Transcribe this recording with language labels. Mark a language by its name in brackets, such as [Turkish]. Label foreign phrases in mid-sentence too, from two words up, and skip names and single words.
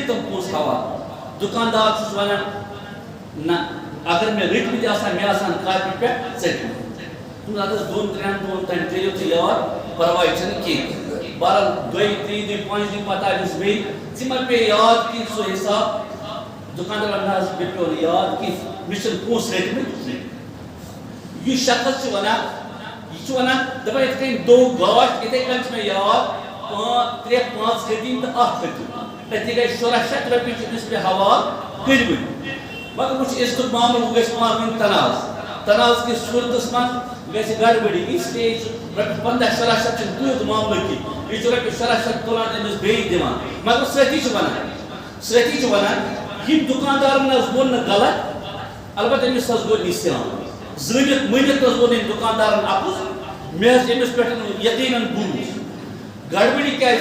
[Kashmiri] تِم پونٛسہٕ حوالہٕ دُکاندار چھُس ونان نہ اگر مےٚ رٔٹمٕتۍ آسان مےٚ آسان کاپی پٮ۪ٹھ ژٔٹمٕتۍ اگر 2-3 دۄہن تانۍ کٔرِو تُہۍ یاد پرواے چھُنہٕ کینٛہہ بہرحال 2-3 دۄہ 5 دۄہ پتہٕ آیُس بیٚیہِ ژےٚ ما پیٚیہِ یاد کینٛہہ سُہ حساب دُکاندار نہ حظ مےٚ پیوٚو نہٕ یاد کینٛہہ مےٚ چھِنہٕ پونٛسہٕ رٔٹمٕتۍ کینٛہہ یہِ شخص چھُ ونان یہِ چھُ ونان دپان یِتھ کٔنۍ دوٚگ گاش یِتھَے کٔنۍ چھُ مےٚ یاد 3-5 کھٔتِم تہٕ اکھ کھٔتِم أتی گٔے 1600 رۄپیہِ چھِ أمِس مےٚ حوالہٕ کٔرمٕتۍ مگر وٕچھ أزیُک معاملہٕ وۄنۍ گژھِ پانہٕ ؤنۍ تناز کِس صوٗرتس منٛز گژھِ گڑبڑی [Urdu] اس لیے [Kashmiri] چھُ رۄپیہِ 1500-1600 چھُنہٕ تیُتھ معاملہٕ کینٛہہ یہِ چھُ رۄپیہِ 1600 تُلان أمِس بیٚیہِ دِوان مگر سۭتی چھُ ونان یِم دُکاندارن حظ ووٚن نہٕ غلط البتہ أمِس حظ گوٚو نِسیان زٲنِتھ مٲنِتھ حظ ووٚن أمۍ دُکاندارن اپُز مےٚ حظ أمِس پٮ۪ٹھ یقیٖنن بوٗز گڑبڑی کیٛازِ